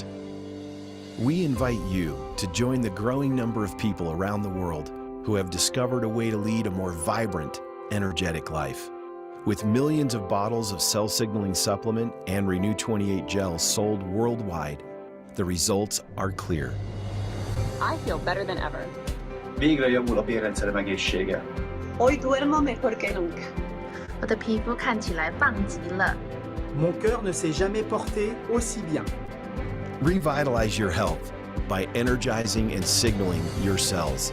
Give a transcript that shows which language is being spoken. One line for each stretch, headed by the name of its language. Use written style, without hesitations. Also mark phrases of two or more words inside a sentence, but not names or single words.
English: We invite you to join the growing number of people around the world who have discovered a way to lead a more vibrant, energetic life. With millions of bottles of cell signaling supplement and Renew 28 gel sold worldwide, the results are clear. I feel better than ever.
Hungarian: Végre javul a bérrendszerem egészsége.
Spanish: Hoy duermo mejor que nunca.
Chinese: 我的皮肤看起来棒极了。
French: Mon cœur ne s'est jamais porté aussi bien.
English: Revitalize your health by energizing and signaling your cells.